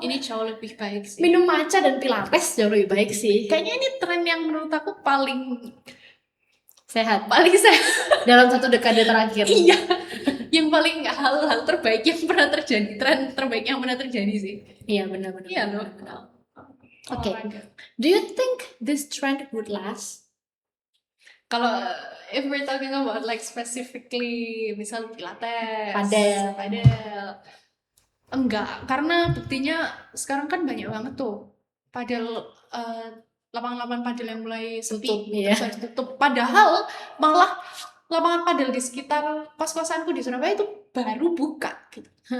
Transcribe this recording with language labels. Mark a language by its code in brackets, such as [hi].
[id] ini jauh lebih baik sih. minum matcha dan Pilates jauh lebih baik sih. Kayaknya ini tren yang menurut aku paling sehat dalam satu dekade terakhir. Iya, yang paling hal-hal terbaik yang pernah terjadi, tren terbaik yang pernah terjadi sih. Iya benar. Iya loh. Oke. [en] Do you think this trend would last? [id] Kalau [en] if we're talking about like specifically [id] misal [en] Pilates, [id] padel, enggak, karena buktinya sekarang kan banyak banget tuh padel, lapangan-lapangan padel yang mulai sepi, terus tutup. Padahal malah lapangan padel di sekitar kos-kosanku di Surabaya itu baru buka gitu.